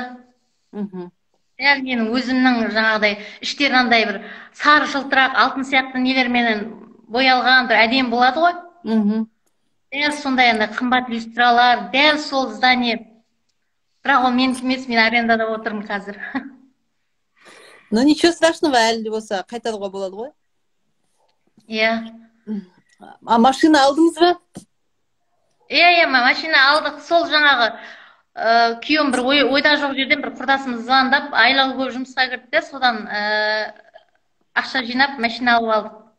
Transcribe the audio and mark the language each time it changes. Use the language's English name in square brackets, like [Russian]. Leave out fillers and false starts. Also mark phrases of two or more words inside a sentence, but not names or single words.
[Kazakh] Дәл менің өзімнің жаңағыдай іштері андай бір сары жылтырақ, алтын сияқты нелерменен боялған бір әдемі болады ғой. Дәл сондай андай қымбат люстралар, дәл сол здание. Бірақ ол менікі емес, мен арендада отырмын қазір. [Russian] Ну ничего страшного, [Kazakh] әлі де болса қайтаруға болады ғой. Иә. Машина алдыңыз ба? Машина алдық. Сол жаңағы күйеуім бір ойда жоқ жерден бір құрдасымыз звондап, айлығы көп жұмысқа кірді, содан ақша жинап машина алып алдық.